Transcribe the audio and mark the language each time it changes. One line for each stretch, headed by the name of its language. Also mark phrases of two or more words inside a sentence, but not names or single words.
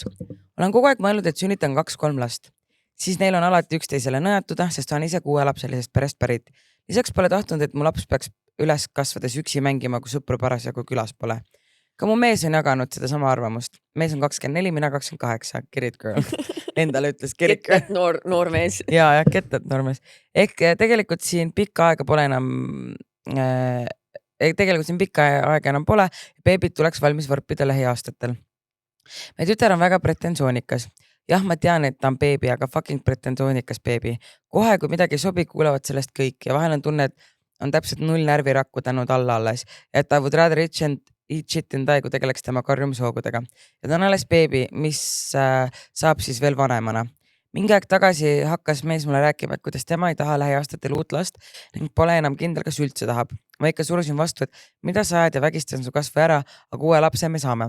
Estonian: Olen kogu aeg mõelnud, et sünnitan 2-3 last. Siis neil on alati üksteisele nõjatuda, sest on ise 6 lapselisest perest pärit. Lisaks pole tahtnud, et mu laps peaks üles kasvades üksi mängima, kui sõpru parasjagu külas pole. Ka mu mees on jaganud seda sama arvamust. Mees on 24, mina 28.
English: Get it girl.
Estonian: Endale ütles get it noor mees. Ja,
English: get it
Estonian: noor mees. Ehk tegelikult siin pikka aega pole enam... Tegelikult siin pikka aega enam pole. Beebid tuleks valmis võrpida lähiaastatel. Meie tütar on väga pretensioonikas. Jah, ma tean, et ta on beebi, aga fucking pretensioonikas beebi. Kohe, kui midagi ei sobi, kuulevad sellest kõik ja vahel on tunne, et on täpselt 0 närvirakku tänud alla alles. Ja et ta
English: would rather eat shit and die,
Estonian: kui tegeleks tema karjumishoogudega. Ja ta on alles beebi, mis saab siis veel vanemana. Mingi aeg tagasi hakkas mees mulle rääkima, et kuidas tema ei taha lähiaastatel uut last ning pole enam kindel, kas üldse tahab. Ma ikka surusin vastu, et mida sa ajad ja vägistan su kasvu ära, aga uue lapse me saame.